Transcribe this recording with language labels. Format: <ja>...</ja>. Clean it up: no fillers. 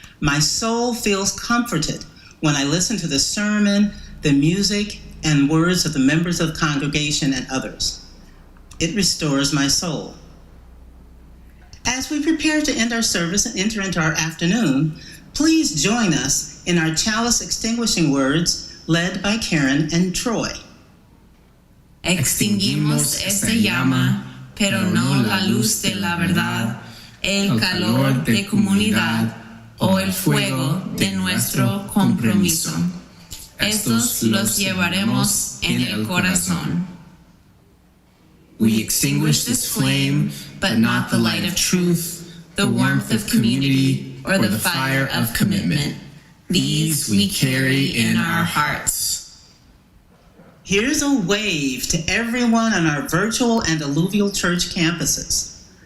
<en>My soul feels comforted when I listen to the sermon, the music, and words of the members of the congregation and others. It restores my soul. As we prepare to end our service and enter into our afternoon, please join us in our chalice extinguishing words led by Karen and Troy.</en> <es>Extinguimos esta llama, pero no la luz de la verdad, el calor de comunidad o el fuego de nuestro compromiso. Estos los llevaremos en el corazón.</es> <en>We extinguish this flame, but not the light of truth, the warmth of community, or the fire of commitment. These we carry in our hearts. Here's a wave to everyone on our virtual and alluvial church campuses.</en>